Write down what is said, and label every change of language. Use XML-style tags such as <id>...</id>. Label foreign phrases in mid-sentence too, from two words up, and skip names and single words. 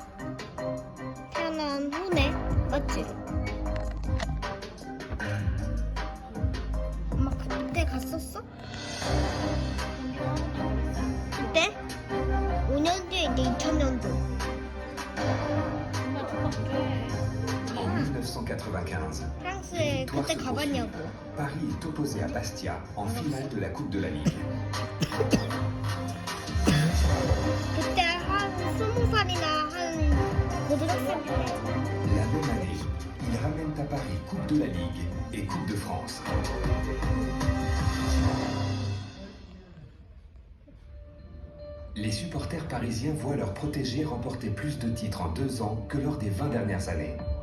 <ko>태어난 후네. 맞지? 엄마 그때 갔었어? 그때? 5년 뒤에 이제 2000년도. 1995. 프랑스에</ko> <fr>Victoire</fr> <ko>그때</ko> <fr>se</fr> <ko>가봤냐고.</ko> <fr>poursuit. Paris est opposé à Bastia en finale de la Coupe de la Ligue.</fr> <ko>그때 한 20살이나 한 고등학생 때.</ko> <fr>La même année, ils ramènent à Paris Coupe de la Ligue et Coupe de France. Les supporters parisiens voient leurs protégés remporter plus de titres en 2 ans que lors des 20 dernières années.</fr>